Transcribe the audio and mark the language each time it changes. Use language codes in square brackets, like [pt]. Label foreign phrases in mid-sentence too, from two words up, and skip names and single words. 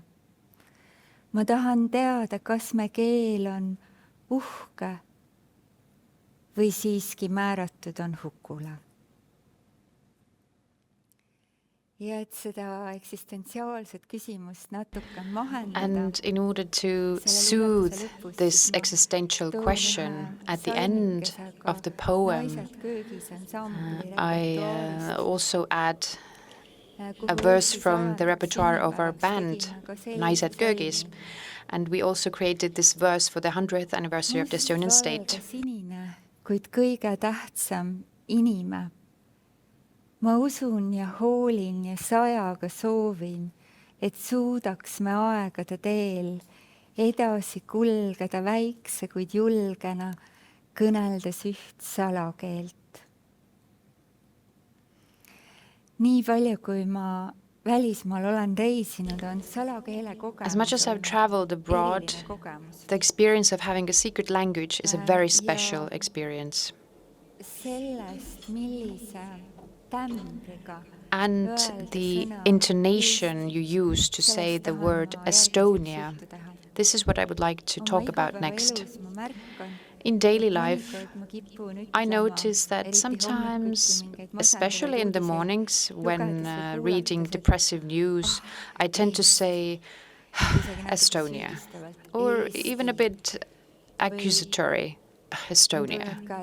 [et] Ma tahan teada, kas me keel on uhke või siiski määratud on hukule. Ja et seda eksistentsiaalset küsimust natuke mahendada. [en] And in order to soothe this existential question at the end of the poem, I also add a verse from the repertoire of our band, [et] Naised köögis. [en] And we also created this verse for the 100th anniversary of the Estonian state. [et] Kuid kõige tähtsam inime. Ma usun ja hoolin ja sajaga soovin, et suudaks me aegade teel edasi kulgeda väikse, kuid julgena, kõneldes üht salakeelt. Nii palju, kui ma välismaal olen reisinud, on salakeele kogemus. [en] As much as I've traveled abroad, the experience of having a secret language is a very special experience. [et] Sellest, millise [en] and the intonation you use to say the word Estonia. This is what I would like to talk about next. In daily life, I notice that sometimes, especially in the mornings when reading depressive news, I tend to say Estonia, or even a bit accusatory, Estonia.